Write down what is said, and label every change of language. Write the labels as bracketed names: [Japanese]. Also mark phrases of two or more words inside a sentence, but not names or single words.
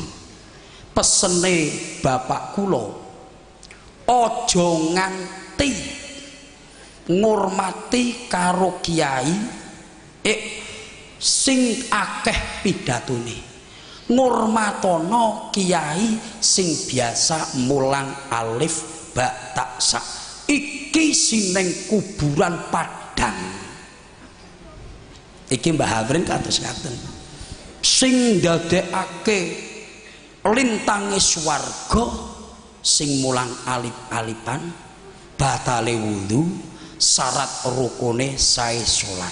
[Javanese] Pesene bapak kula, aja nganti ngurmati karo kiai sing akeh pidatone, ngurmatono kiai sing biasa mulang alif ba ta sa. Iki sineng kuburan Padang. Iki Mbah Hamrin kados ngaten, sing ndadekake lintange swarga sing mulang alif-alifan, batale wudu, syarat rukune sae salat.